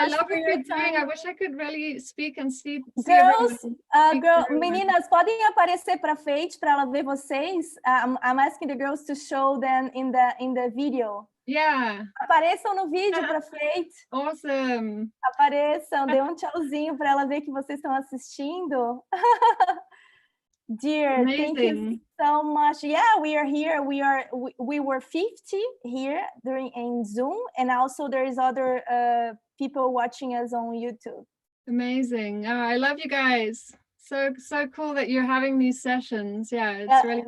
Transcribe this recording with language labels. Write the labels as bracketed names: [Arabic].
[English] I love what you're doing. I wish I could really speak and see. Girls, [Portuguese] meninas, podem aparecer para frente para ela ver vocês. [English] I'm asking the girls to show them in the video. Yeah. [Portuguese] Apareçam no vídeo para frente. [English] Awesome. [Portuguese] Apareçam, dê tchauzinho para ela ver que vocês estão assistindo. [English] Dear, amazing. Thank you so much. Yeah, we are here. We were 50 here in Zoom, and also there is other people watching us on YouTube. Amazing. Oh, I love you guys. So cool that you're having these sessions. Yeah, it's really